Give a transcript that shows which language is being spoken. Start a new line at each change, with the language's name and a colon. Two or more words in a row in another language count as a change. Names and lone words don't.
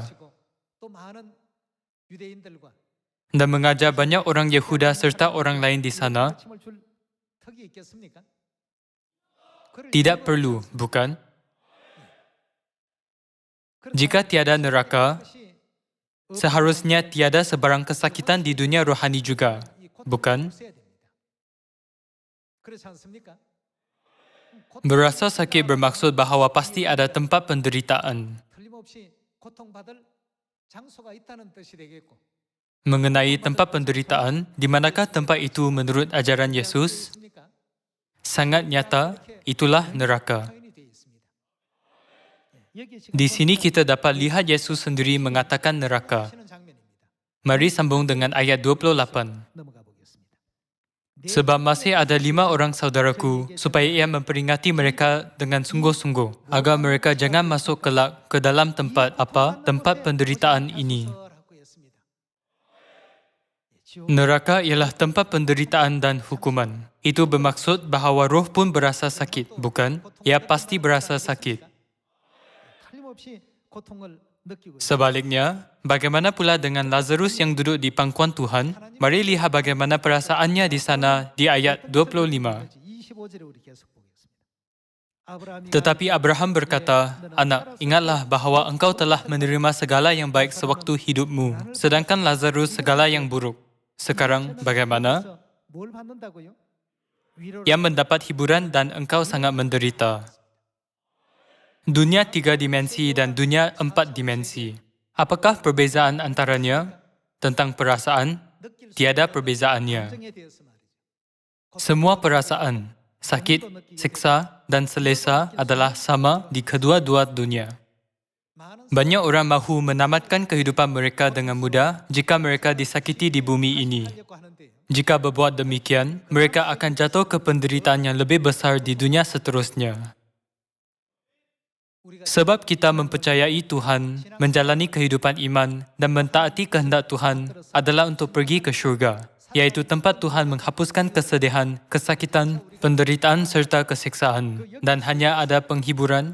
Korean: 또 많은 유대인들과
Malay: dan mengajar banyak orang Yehuda serta orang lain di sana?
Korean: 가르침을 줄 특이 그게 있겠습니까? 그럴
Malay: Tidak
Korean: 이유가
Malay: perlu,
Korean: 없습니다.
Malay: bukan?
Korean: 그렇다면
Malay: Jika tiada neraka,
Korean: 것이
Malay: seharusnya tiada sebarang kesakitan di dunia rohani juga,
Korean: 이 고통이
Malay: bukan?
Korean: 없어야 됩니다. 그렇지 않습니까?
Malay: Berasa sakit bermaksud bahawa pasti ada tempat penderitaan.
Korean: 틀림없이 고통받을 장소가 있다는 뜻이 되겠고
Malay: Mengenai tempat penderitaan, di manakah tempat itu menurut ajaran Yesus?
Korean: 있습니까?
Malay: Sangat nyata, itulah neraka.
Korean: 표현이 되어 있습니다. 여기 지금
Malay: Di sini kita dapat lihat Yesus sendiri mengatakan neraka.
Korean: 보시는 장면입니다.
Malay: Mari sambung dengan ayat 28.
Korean: 넘어가 보겠습니다.
Malay: Sebab masih ada 5 orang saudaraku, supaya ia memperingati mereka dengan sungguh-sungguh, agar mereka jangan masuk kelak ke dalam tempat apa? Tempat penderitaan ini. Neraka ialah tempat penderitaan dan hukuman. Itu bermaksud bahawa roh pun berasa sakit, bukan? Ia pasti berasa sakit.
Korean: 틀림없이 고통을 느끼고 있습니다.
Malay: Sebaliknya, bagaimana pula dengan Lazarus yang duduk di pangkuan Tuhan? Mari lihat bagaimana perasaannya di sana di ayat 25.
Korean: 25절에 우리 계속 보겠습니다. 아브라함이
Malay: Tetapi Abraham berkata, "Anak, ingatlah bahawa engkau telah menerima segala yang baik sewaktu hidupmu, sedangkan Lazarus segala yang buruk. Sekarang bagaimana?
Korean: 뭘 받는다고요? 위로를
Malay: Ia mendapat hiburan dan engkau sangat menderita." Dunia 3 dimensi dan dunia 4 dimensi. Apakah perbezaan antaranya? Tentang perasaan,
Korean: 느낄 수
Malay: tiada perbezaannya.
Korean: 감정에 대해서 말이죠.
Malay: Semua perasaan, sakit, siksa, dan selesa adalah sama di kedua-dua dunia.
Korean: 많은
Malay: Banyak orang mahu menamatkan kehidupan mereka dengan mudah jika mereka disakiti di bumi ini.
Korean: 살려고 하는데요.
Malay: Jika berbuat demikian, mereka akan jatuh ke penderitaan yang lebih besar di dunia seterusnya.
Korean: 우리가
Malay: Sebab kita mempercayai Tuhan, menjalani kehidupan iman dan mentaati kehendak Tuhan adalah untuk pergi ke syurga, iaitu tempat Tuhan menghapuskan kesedihan, kesakitan, penderitaan serta kesiksaan, dan hanya ada penghiburan,